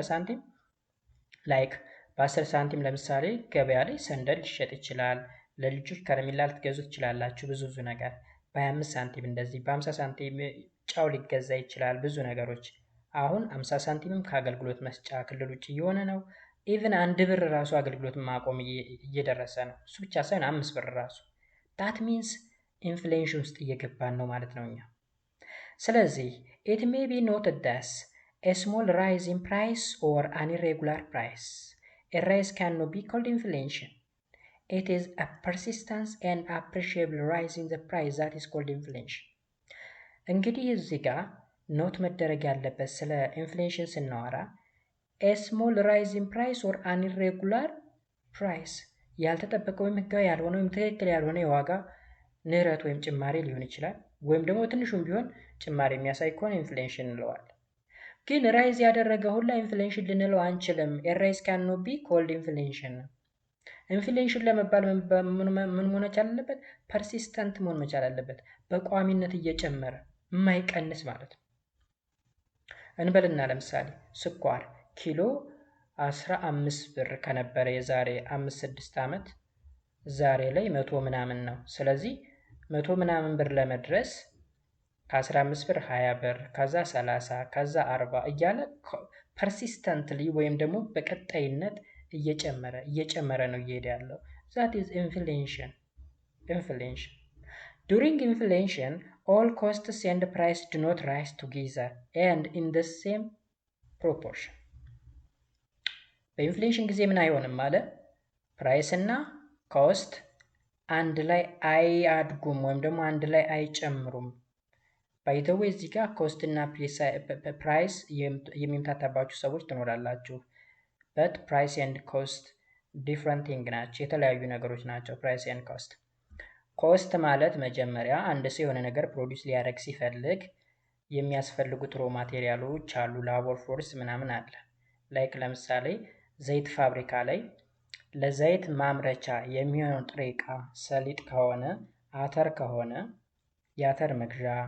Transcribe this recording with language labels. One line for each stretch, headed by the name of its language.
Amharic: በሳንቲም ላይክ በ10 ሳንቲም ለምሳሌ ገበያ ላይ ሰንደል ሊሸጥ ይችላል። ለልጆች ከረሜላ ልትገዙ ትችላላችሁ። ብዙ ነገር በ25 ሳንቲም እንደዚህ በ50 ሳንቲም ጫው ሊገዛ ይችላል። ብዙ ነገሮች አሁን 50 ሳንቲምም ከአገልግሎት መስጫ ክልል ውጭ እየሆነ ነው። ኢቭን 1 ብር ራሱ አገልግሎት ማቆም እየደረሰ ነው። እሱ ብቻ ሳይሆን 5 ብር ራሱ።
English: ዳት ሚንስ
Amharic: ኢንፍሌሽን ውስጥ እየገባን ነው ማለት ነው እኛ። ስለዚህ
English: it may be noted that a small rise in price or an irregular price, a rise cannot be called inflation. It is a persistent and appreciable rise in the price that is called inflation.
Amharic: እንግዲህ እዚህ ጋር ኖት መደረግ ያለበት ስለ ኢንፍሌሽን ስናወራ
English: a small rise in price or an irregular price
Amharic: ያልተጠበቀ ወይም ህጋዊ ያልሆነ ወይም ትክክል ያልሆነ የዋጋ ንረት ወይም ጭማሪ ሊሆን ይችላል። ወይም ደግሞ ትንሹም ቢሆን ጭማሪ የሚያሳይ ከሆነ ኢንፍሌሽን እንለዋለን። ግን ራይዝ ያደረገ ሁላ ኢንፍሌሽን ልንለው አንችልም።
English: a rise cannot be called inflation.
Amharic: ኢንፍሌሽን ለመባል ምን መሆን መቻል አለበት? ፐርሲስተንት መሆን መቻል አለበት። በቋሚነት እየጨመረ የማይቀንስ ማለት ነው። እንበልና ለምሳሌ ስኳር ኪሎ 15 ብር ከነበረ የዛሬ 5-6 ዓመት ዛሬ ላይ 100 ምናምን ነው። ስለዚህ 100 ምናምን ብር ለመድረስ ከ15 ብር 20 ብር ከዛ 30 ከዛ 40 እያለ ፐርሲስተንትሊ ወይም ደግሞ በቀጣይነት እየጨመረ ነው እየሄደ ያለው።
English: that is inflation. During inflation, all costs and price do not rise together and in the same proportion.
Amharic: በኢንፍሌሽን ጊዜ ምን አይሆንም ማለት ፕራይስ እና ኮስት አንድ ላይ አያድጉም ወይም ደግሞ አንድ ላይ አይጨምሩም። ባይተው እዚህ ጋር ኮስት እና ፕራይስ የሚምታታባችሁ ሰዎች ትኖራላችሁ።
English: but price and cost different thing
Amharic: ናቸው፣ የተለያዩ ነገሮች ናቸው። ፕራይስ and cost ኮስት ማለት መጀመሪያ አንድ ሰው የሆነ ነገር ፕሮዲውስ ሊያደርግ ሲፈልግ የሚያስፈልጉት ሮ ማቴሪያሎች አሉ፣ ላቦር ፎርስ ምናምን አለ። ላይክ ለምሳሌ ዘይት ፋብሪካ ላይ ለዘይት ማምረቻ የሚሆነው ጥሬ ዕቃ ሰሊጥ ከሆነ አተር ከሆነ የአተር መግዣ፣